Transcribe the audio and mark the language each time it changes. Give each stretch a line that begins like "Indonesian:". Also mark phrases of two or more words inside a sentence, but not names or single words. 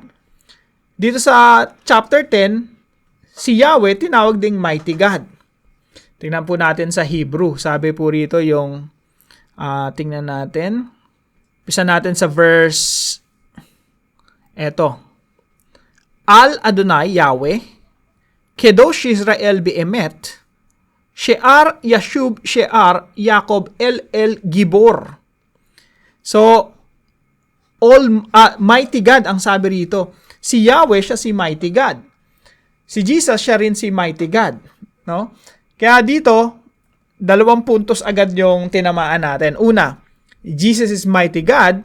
Filipino: Dito sa chapter 10, si Yahweh tinawag ding
English: Mighty God.
Filipino: Tingnan po natin sa Hebrew. Sabi po rito yung, tingnan natin. Pisa natin sa verse, eto.
Hebrew: אל אדני יהוה, קדוש ישראל באמת, שאר ישוב שאר יעקב אל גבור.
Filipino: So,
English: Mighty God
Filipino: ang sabi rito. Si Yahweh siya si
English: Mighty God.
Filipino: Si Jesus siya rin si
English: Mighty God.
Filipino: No? Kaya dito, 2 puntos agad yung tinamaan natin.
English: Una, Jesus is Mighty God.